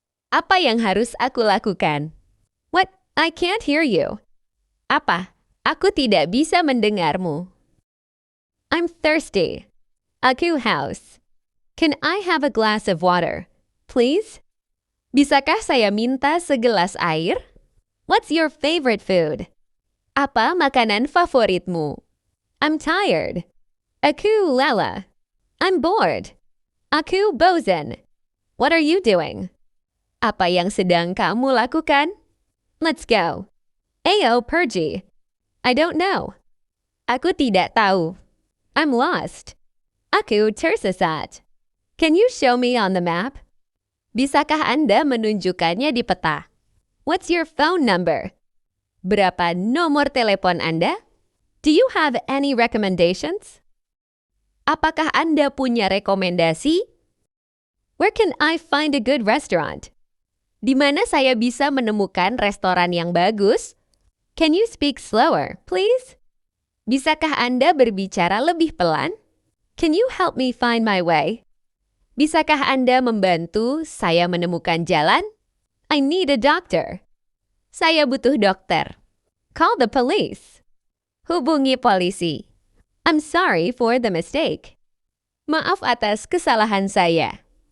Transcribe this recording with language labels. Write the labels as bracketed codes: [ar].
[id] Apa yang harus aku lakukan? [en] What? I can't hear you. [id] Apa? Aku tidak bisa mendengarmu. [en] I'm thirsty. [id] Aku haus. [en] Can I have a glass of water, please? [id] Bisakah saya minta segelas air? [en] What's your favorite food? [id] Apa makanan favoritmu? [en] I'm tired. [id] Aku lelah. [en] I'm bored. [id] Aku bosan. [en] What are you doing? [id] Apa yang sedang kamu lakukan? [en] Let's go. [id] Ayo pergi. [en] I don't know. [id] Aku tidak tahu. [en] I'm lost. [id] Aku tersesat. [en] Can you show me on the map? [id] Bisakah Anda menunjukkannya di peta? [en] What's your phone number? [id] Berapa nomor telepon Anda? [en] Do you have any recommendations? [id] Apakah Anda punya rekomendasi? [en] Where can I find a good restaurant? [id] Di mana saya bisa menemukan restoran yang bagus? [en] Can you speak slower, please? [id] Bisakah Anda berbicara lebih pelan? [en] Can you help me find my way? [id] Bisakah Anda membantu saya menemukan jalan? [en] I need a doctor. [id] Saya butuh dokter. [en] Call the police. [id] Hubungi polisi. [en] I'm sorry for the mistake. [id] Maaf atas kesalahan saya.